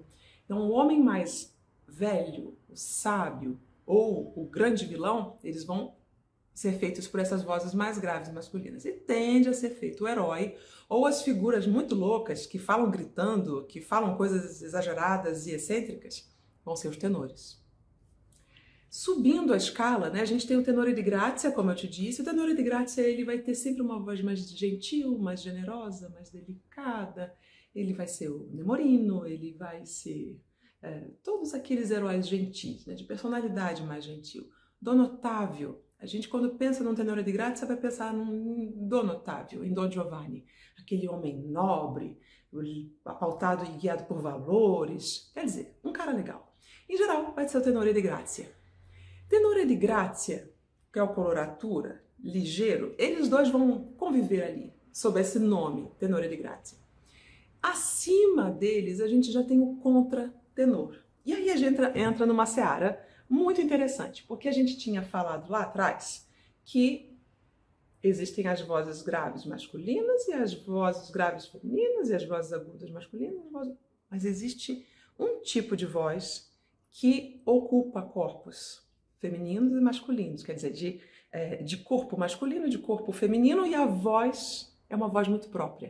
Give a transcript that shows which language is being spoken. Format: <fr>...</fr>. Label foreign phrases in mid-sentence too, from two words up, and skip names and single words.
<pt>Então o homem mais velho, o sábio ou o grande vilão, eles vão ser feitos por essas vozes mais graves masculinas. E tende a ser feito o herói ou as figuras muito loucas que falam gritando, que falam coisas exageradas e excêntricas, vão ser os tenores. Subindo a escala, né, a gente tem o</pt> <it>tenore di grazia,</it> <pt>como eu te disse. O</pt> <it>tenore di grazia</it> <pt>ele vai ter sempre uma voz mais gentil, mais generosa, mais delicada. Ele vai ser o Nemorino, ele vai ser todos aqueles heróis gentis, né, de personalidade mais gentil. Don Ottavio, a gente quando pensa num</pt> <it>tenore di grazia</it> <pt>vai pensar num Don Ottavio, em Don Giovanni, aquele homem nobre, pautado e guiado por valores, quer dizer, um cara legal. Em geral, vai ser o</pt> <it>tenore di grazia. Tenore di grazia,</it> <pt>que é o coloratura, ligeiro, eles dois vão conviver ali, sob esse nome,</pt> <it>tenore di grazia.</it> <pt>Acima deles, a gente já tem o contratenor. E aí a gente entra numa seara muito interessante, porque a gente tinha falado lá atrás que existem as vozes graves masculinas e as vozes graves femininas e as vozes agudas masculinas, mas existe um tipo de voz que ocupa corpos femininos e masculinos, quer dizer, de corpo masculino e de corpo feminino, e a voz é uma voz muito própria.</pt>